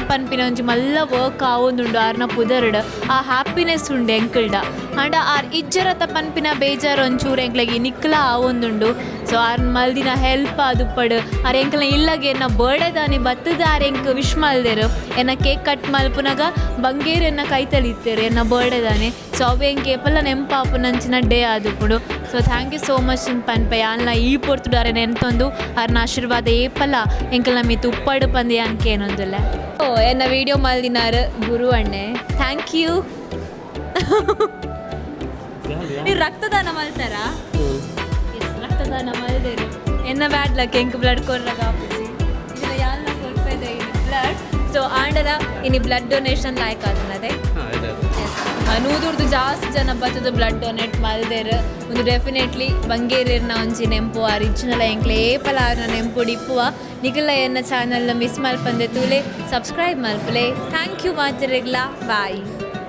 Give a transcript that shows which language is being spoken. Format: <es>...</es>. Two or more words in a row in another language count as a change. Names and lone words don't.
<tcy>ಪನ್ಪಿನ ಒಂಜಿ ಮಲ್ಲ ವರ್ಕ್ ಆವೊಂದುಂಡು ಆರ್ನ ಪುದರ್ಡ್ ಆ ಹ್ಯಾಪಿನೆಸ್ ಉಂಡು ಎಂಕಲ್ಡ ಆಂಡ ಆರ್ ಇಜ್ಜರತ ಪನ್ಪಿನ ಬೇಜಾರು ಒಂಚೂರು ಎಂಕ್ಲೆಗೆ ನಿಕ್ಲ ಆವೊಂದುಂಡು ಸೊ ಆರ್ ಮಲ್ದಿನ ಹೆಲ್ಪ್ ಆದುಪ್ಪಡು ಆರ್ ಎಂಕ್ಲ ಇಲ್ಲಗೆ ಎನ್ನ ಬರ್ಡೇ ದಾನಿ ಬತ್ತದ ಆರ್ ಎಂಕ್ ವಿಶ್ ಮಲ್ದೇರು ಎನ್ನ</tcy> <en>cake cut</en> <tcy>ಮಲ್ಪುನಾಗ ಬಂಗೇರು ಎನ್ನ ಕೈ ತಲಿತ್ತೇರು ಎನ್ನ ಬರ್ಡೇ ದಾನಿ ಸೊ ಅವು ಎಂಕ್ ಏಪಲ್ಲ ನೆಂಪಾಪು ನಂಚಿನ ಡೇ ಆದುಪ್ಪುಡು ಸೊ</tcy> <en>thank you so much</en> <tcy>ಇನ್ ಪನ್ಪೆ ಯಾನ್ಲ ಈ ಪೊರ್ತುಡು ಅರೆ ನೆನ್ತೊಂದು ಅರ್ನ ಆಶೀರ್ವಾದ ಏಪಲ್ಲ ಎಂಕಲ್ನ ಮೀ ತುಪ್ಪಡು ಪಂದು ಯಾನ್ಕೆ ಏನೊಂದುಲ್ಲ ಓ ಎನ್ನ ವಿಡಿಯೋ ಮಲ್ದಿನಾರು ಗುರು ಅಣ್ಣೆ</tcy> <en>thank you</en> <tcy>ನೀವು ರಕ್ತದಾನ ಮಲ್ತಾರಾ ರಕ್ತದಾನ ಮಲ್ದೇರು ಎನ್ನ ಬ್ಯಾಡ್ಲಕ್ಕೆ ಎಂಕ್ ಬ್ಲಡ್ ಕೊರ್ರಾಗ ಆಪುಜಿ ಇದನ್ನ ಯಾಲ್ನ ಕೊಡ್ಪೇದೆ ಇದು ಬ್ಲಡ್ ಸೊ ಆಂಡಲ ಇನಿ</tcy> <en>blood donation</en> <tcy>ಲಾಯ್ಕ್ ಆತನದೆ ನೂದುರ್ದು ಜಾಸ್ತಿ ಜನ ಬತ್ತದ</tcy> <en>blood donate</en> <tcy>ಮಲ್ದೇರು ಒಂದು ಡೆಫಿನೆಟ್ಲಿ ಬಂಗೇರಿರ್ನ ಒಂಜಿ ನೆಂಪು ಅರಿಜಿನಲ್ ಎಂಕ್ಲೆ ಏಪಲ ಆರ್ನ ನೆಂಪು ಡಿಪ್ಪುವ ನಿಖಿಲ ಎನ್ನ ಚಾನಲ್ನ ಮಿಸ್ ಮಲ್ಪಂದೆ ತೂಲೆ ಸಬ್ಸ್ಕ್ರೈಬ್ ಮಲ್ಪುಲೆ</tcy> <en>thank you</en> <tcy>ಮಾತಿರಿಗ್ಲ ಬಾಯ್</tcy>